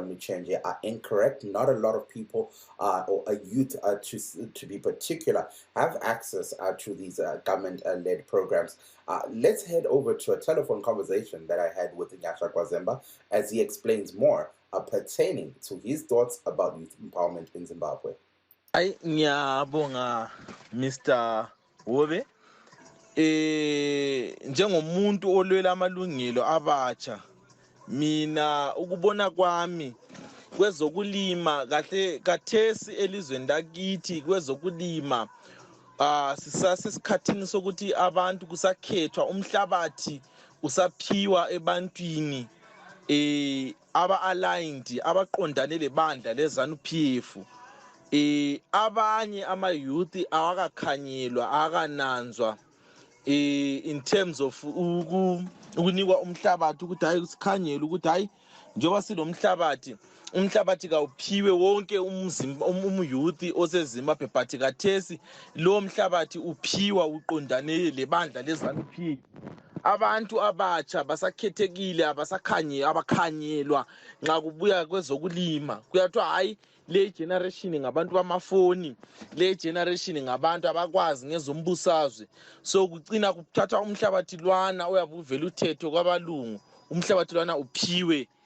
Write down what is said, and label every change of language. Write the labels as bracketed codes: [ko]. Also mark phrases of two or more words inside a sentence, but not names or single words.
[en] Muchenje are incorrect. Not a lot of people or a youth, to be particular, have access to these government-led programs. Let's head over to a telephone conversation that I had with Nyasha Gwazemba as he explains more pertaining to his thoughts about youth empowerment in Zimbabwe. [nd] Ngiyabonga Mr. Hove njengomuntu olwela amalungelo abatsha mina ukubona kwami kwezokulima kahle kathesi elizweni lakithi kwezokulima sisasesikhathini sokuthi abantu kusakhethwa umhlabathi usaphiwa ebantwini aba-aligned abaqondane lebandla leZANU-PF. Abanye ama-youth awakakhanyelwa akananzwa [en] in terms of [nd] ukunikwa umhlabathi ukuthi hayi sikhanyele ukuthi hayi njengoba sinomhlabathi umhlabathi kawuphiwe wonke umyouth oseZimbabwe but kathesi lo mhlabathi uphiwa uqondane lebandla leZANU-PF. Abantu abatsha basakhethekile abakhanyelwa nxa kubuya kwezokulima kuyathiwa hayi le generation ngabantu bamafoni, le generation ngabantu abakwazi ngezombusazwe, so kucina kuthatha umhlabathi lwana oyabe uvela uthethwe kwabalungu, umhlabathi lwana uphiwe